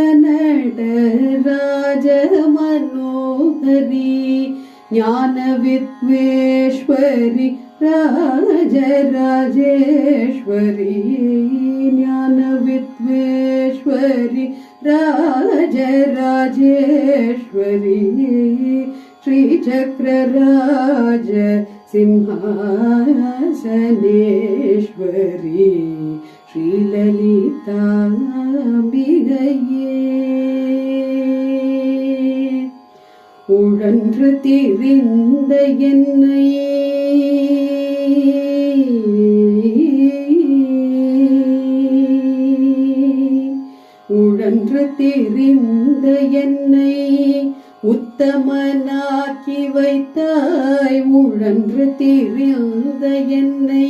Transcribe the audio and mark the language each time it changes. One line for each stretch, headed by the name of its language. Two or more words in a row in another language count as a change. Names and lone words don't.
Sanskrit: नटराज मनोहरि ज्ञान विद्येश्वरि राज राजेश्वरि ज्ञान विद्येश्वरि राज राजेश्वरि श्री चक्रराज सिंहासनेश्वरि श्री ललिता अम्बिकये
Tamil: உழன்று திரிந்த என்னை உழன்று திரிந்த என்னை உத்தமனாக்கி வைத்தாய் உழன்று திரிந்த என்னை